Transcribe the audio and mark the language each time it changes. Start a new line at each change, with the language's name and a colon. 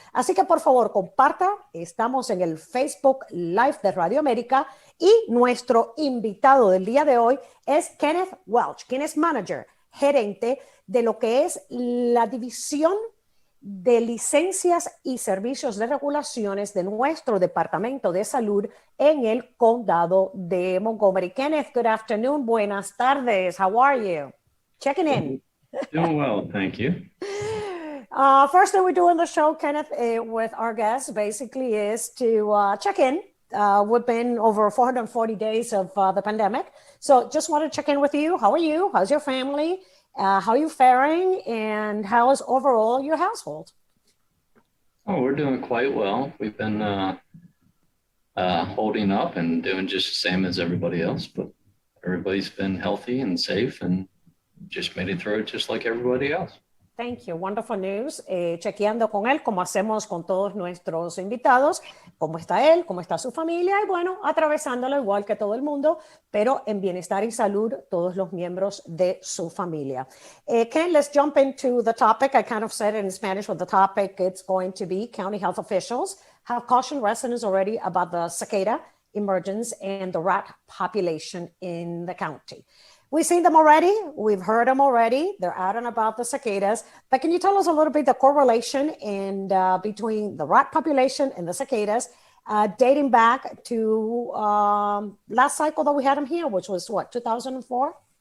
Spanish: Así que por favor comparta, estamos en el Facebook Live de Radio América y nuestro invitado del día de hoy es Kenneth Welch, quien es manager, gerente de lo que es la división de licencias y servicios de regulaciones de nuestro Departamento de Salud en el Condado de Montgomery.
English: Kenneth, good afternoon,
Spanish: buenas tardes,
English: how are you? Checking in. Doing well, thank you. First thing we do in the show, Kenneth, with our guests, basically is to check in. We've been over 440 days of the pandemic. So just want to check in with you. How are you? How's your family? How are you faring? And how is overall your household? Oh, we're doing quite well. We've been holding up and doing just the same as everybody else, but everybody's been healthy and safe and just made it through it just like everybody else. Thank you. Wonderful news.
Spanish: Chequeando con él, como hacemos con todos nuestros invitados, cómo está él, cómo está su familia y bueno, atravesándolo igual que todo el mundo, pero en bienestar y salud todos los miembros de su familia.
English: Ken, let's jump into the topic. I kind of said it in Spanish what the topic it's going to be. County health officials have cautioned residents already about the cicada emergence and the rat population in the county. We've seen them already. We've heard them already. They're out and about the cicadas. But can you tell us a little bit the correlation between the rat population and the cicadas dating back to last cycle that we had them here, which was what, 2004?